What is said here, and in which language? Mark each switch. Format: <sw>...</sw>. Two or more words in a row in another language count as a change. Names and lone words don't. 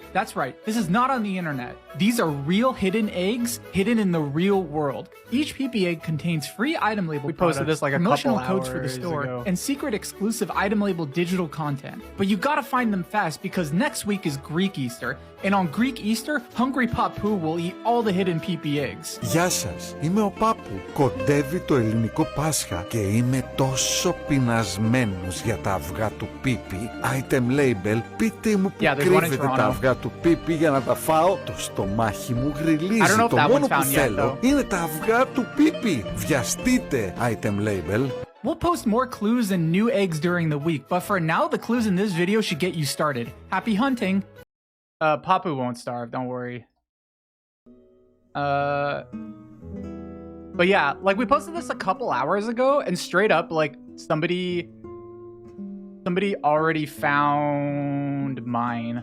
<en>That's right, this is not on the internet. These are real hidden eggs, hidden in the real world. Each Pee-Pee egg contains free Item Label posted this like a promotional couple codes for the hours store, ago. and secret exclusive Item Label digital content. But you gotta find them fast because next week is Greek Easter, and on Greek Easter, Hungry Papu will eat all the hidden Pee-Pee eggs.</en> <el>Γεια σας, είμαι ο Πάπου. Κοντεύει το ελληνικό Πάσχα και είμαι τόσο πεινασμένος για τα αυγά του Πίπι.</el> <en>Item label,</en> <el>πείτε μου που κρύβεται τα αυγά του Πίπι για να τα φάω. Το στομάχι μου γριλίζει. Το μόνο που θέλω είναι τα αυγά του Πίπι. Βιαστείτε,</el> <en>item label. We'll post more clues and new eggs during the week, but for now, the clues in this video should get you started. Happy hunting! Papu won't starve, don't worry. But yeah, like we posted this a couple hours ago, and straight up, like somebody already found mine.</en>